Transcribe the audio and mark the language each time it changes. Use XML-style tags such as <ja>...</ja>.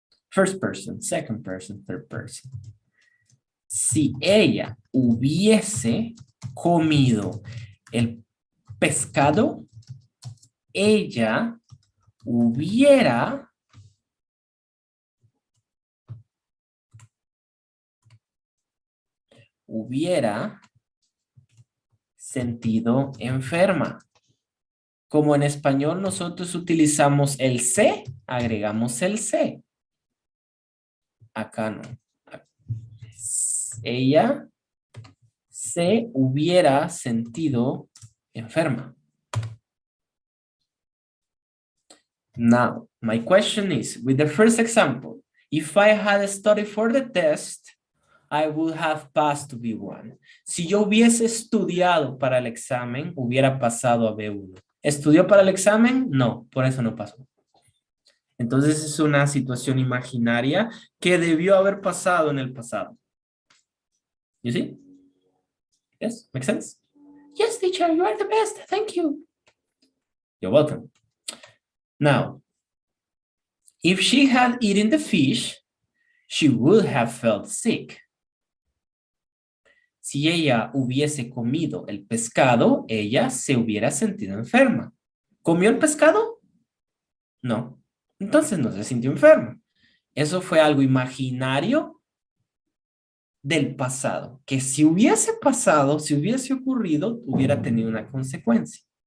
<en>First person, second person, third person.</en> <es>Si ella hubiese comido el pescado, ella hubiera sentido enferma. Como en español nosotros utilizamos el se, agregamos el se. Acá no. Ella se hubiera sentido enferma.</es> <en>Now, my question is, with the first example, if I had studied for the test, I would have passed to B1.</en> <es>Si yo hubiese estudiado para el examen, hubiera pasado a B1. ¿Estudió para el examen? No, por eso no pasó. Entonces es una situación imaginaria que debió haber pasado en el pasado.</es> <en>You see? Yes, makes sense? Yes, teacher, you are the best. Thank you. You're welcome. Now, if she had eaten the fish, she would have felt sick.</en> <es>Si ella hubiese comido el pescado, ella se hubiera sentido enferma. ¿Comió el pescado? No. Entonces no se sintió enferma. Eso fue algo imaginario del pasado, que si hubiese pasado, si hubiese ocurrido, hubiera tenido una consecuencia.</es>